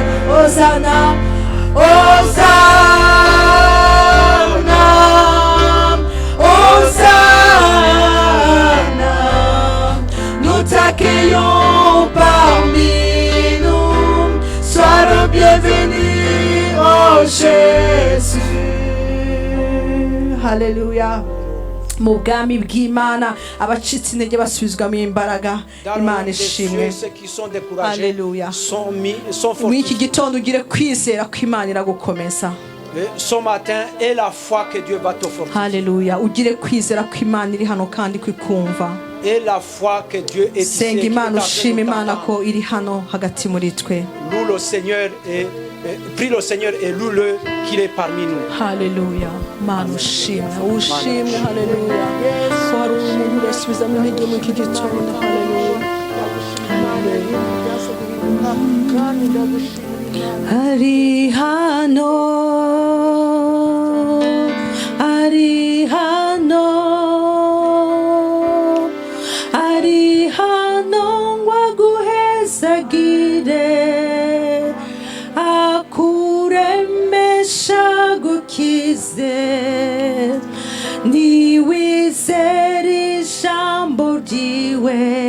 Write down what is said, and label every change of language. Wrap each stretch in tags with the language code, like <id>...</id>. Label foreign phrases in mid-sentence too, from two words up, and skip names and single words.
<fr>Hosanna, Hosanna, Hosanna, nous t'accueillons parmi nous, sois le bienvenu, oh Jésus. Alléluia.</fr> <rw>Mu bwami bw'Imana abacitse intege basubizwamo imbaraga. Imana ishimwe. Alléluia. Muri iki gitondo ugire kwizera ko Imana iragukomeza.</rw> <fr>Ce matin est la foi que Dieu va te fortifier. Alléluia.</fr> <rw>Ugire kwizera ko Imana iri hano kandi kwikumva.</rw> <fr>Et la foi que Dieu est ici.</fr> <rw>Senga Imana, ushima Imana ko iri hano hagati muri twe.</rw> <fr>Loue le Seigneur et prie le Seigneur et loue-le qu'il est parmi nous.</fr> <rw>Haleluya. Mana ushimwe, ushimwe. Haleluya. Ko hari umuntu urasubizamo intege muri iki gitondo. Haleluya. Ari hano, ari hano, ari hano ngwaguheza aguhezagire akuremesha gukize niwizere ijambo ryiwe</rw>